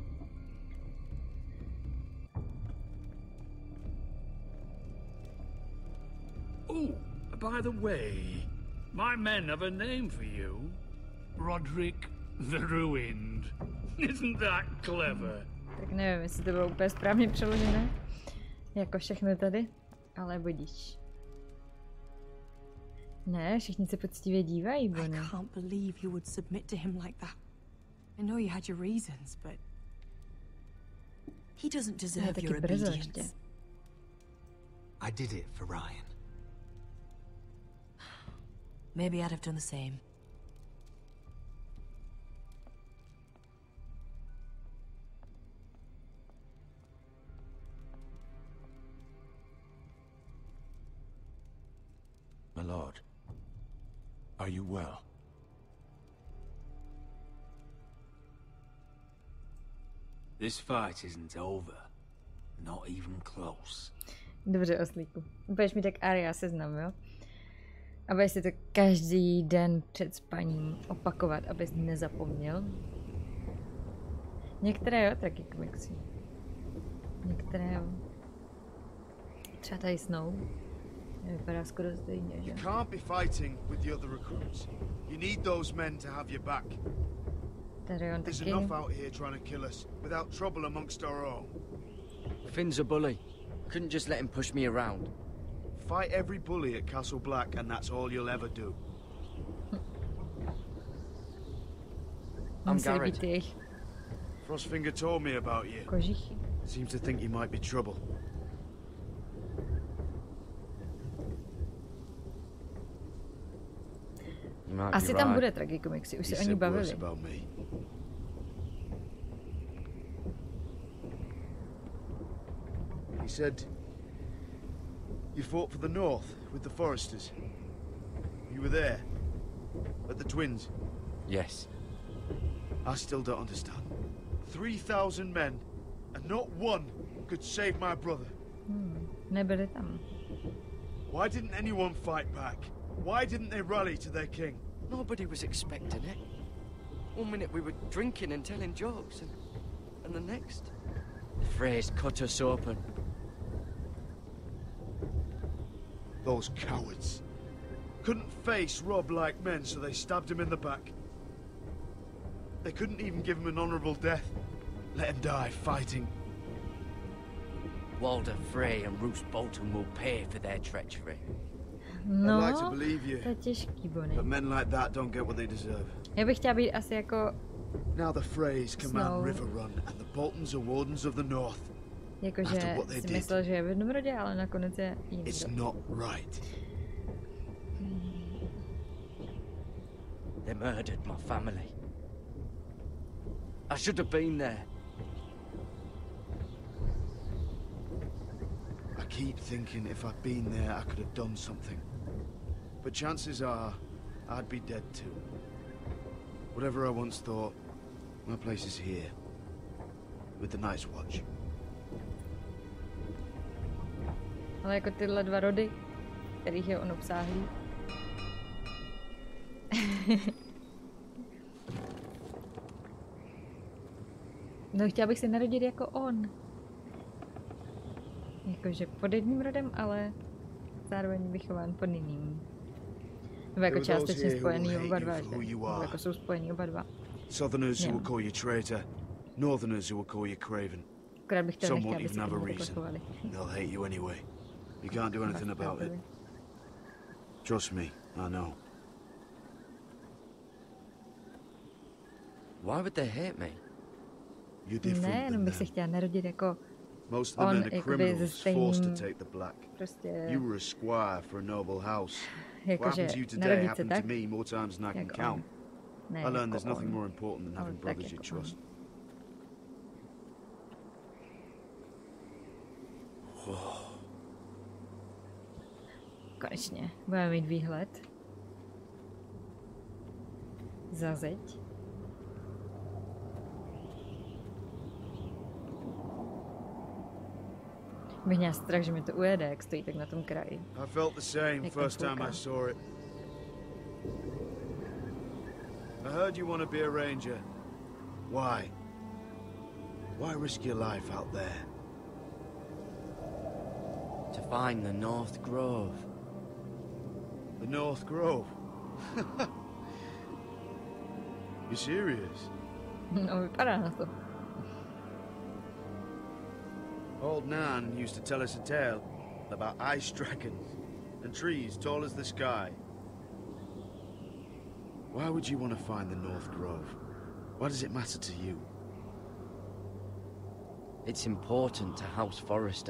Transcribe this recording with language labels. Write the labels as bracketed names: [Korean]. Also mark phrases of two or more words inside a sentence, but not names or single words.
[English] Oh, by the way, my men have a name for you. Roderick the Ruined. Isn't that clever? [Czech] Tak nevím, jestli to bylo úplně správně přeložené. Jako všechno tady. Ale budíš. Ne, všichni se poctivě dívají, Bonnie. [English] I can't believe you would submit to him like that. I know you had your reasons, but he doesn't deserve your obedience. I did it for Ryan. Maybe I'd have done the same. My lord, are you well? This fight isn't over. Not even close. [Czech] Dobře, oslíku. Budeš mi tak Arya seznam, jo? A budeš si to každý den před spaním opakovat, abys nezapomněl. Některé jo, taky komiksy. Některé jo. Třeba tady Snow. Vypadá skoro stejně, že? [English] You can't be fighting with the other recruits. You need those men to have your back. [Czech] Tady on [English] There's [Czech] taky. [English] enough out here trying to kill us without trouble amongst our own. Finn's a bully. Couldn't just let him push me around. Fight every bully at Castle Black and that's all you'll ever do. I'm Garrett. Frostfinger told me about you. Kožichy. Seems to think you might be trouble. [Czech] Asi tam bude tragikomiksy, už se o ní bavili. [English] He said you fought for the North with the Foresters. You were there at the Twins. Yes. I still don't understand. 3,000 men, and not one could save my brother. [Czech] Nebyli tam. [English] Why didn't anyone fight back? Why didn't they rally to their king? Nobody was expecting it. One minute we were drinking and telling jokes, and the next, the Freys cut us open. Those cowards. Couldn't face Rob like men, so they stabbed him in the back. They couldn't even give him an honorable death. Let him die fighting. Walder Frey and Roose Bolton will pay for their treachery. No, I'd like to believe you, [Czech] to je těžký, Bonnie. [English] but men like that don't get what they deserve. [Czech] Já bych chtěla být asi jako... [English] Now the Freys command [Czech] Snow. [English] River Run, and the Boltons are wardens of the North. [Czech] Jakože [English] After what they [Czech] si [English] did, [Czech] myslel, že je v jednom rodě, ale nakonec je jiný. [English] it's not right. They murdered my family. I should have been there. keep thinking if I'd been there, I could have done something. But chances are, I'd be dead too. Whatever I once thought, my place is here. With the Night's Watch. [Czech] Ale jako tyhle dva rody, kterých je on obsáhlý. No, chtěla bych se narodit jako on. Jakože pod jedním rodem, ale zároveň vychován pod jiným. Nebo jako částečně spojený oba dva, že? Nebo jako jsou spojení oba dva. [English] Southerners who will call you traitor, Northerners who will call you craven. [Czech] Akorát bych to nechtěla, aby se k [English] reason. They'll hate you anyway. You can't do anything about it. Trust me, I know. Why would they hate me? You're different [Czech] ne, jenom bych se chtěla narodit jako [English] most of the men are criminals forced to take the black. [Czech] Prostě [English] You were a squire for a noble house. What [Czech] jakože [English] happened to you today [Czech] narodit se [English] happened [Czech] tak, [English] to me more times than I can [Czech] jak [English] count. [Czech] Ne, [English] I learned [Czech] jako [English] there's nothing [Czech] on. [English] more important than having [Czech] tak [English] brothers you [Czech] jako on. [English] trust. [Czech] Konečně, budeme mít výhled. Za zeď. Bych měla strach, že mi to ujede, jak stojí tak na tom kraji. [English] I felt the same first time I saw it. I heard you want to be a ranger. Why? Why risk your life out there? To find the North Grove. The North Grove? You serious? [Czech] No, vypadá na to. [English] Old Nan used to tell us a tale about ice dragons and trees tall as the sky. Why would you want to find the North Grove? Why does it matter to you? It's important to House Forrester.